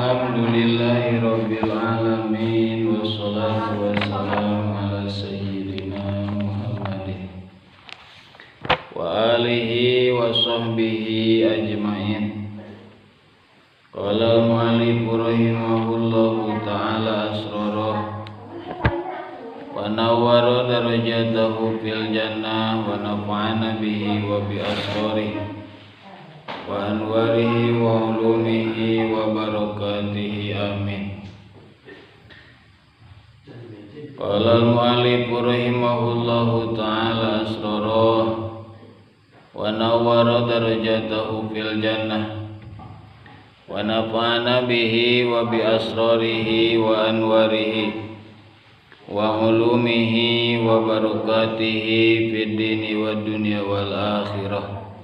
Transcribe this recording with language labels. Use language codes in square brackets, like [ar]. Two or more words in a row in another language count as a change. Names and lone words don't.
[ar] الحمد لله رب العالمين والصلاة والسلام على سيدنا محمد وآله وصحبه أجمعين. قال المؤلف رحمه الله تعالى أسراره ونور درجته في الجنة ونفعنا به وبأسراره وأنواره وعلومه وبركاته آمين. قال المؤلف رحمه الله تعالى أسراره ونور درجته في الجنة ونفعنا به وبأسراره وأنواره وعلومه وبركاته في الدين والدنيا والآخرة.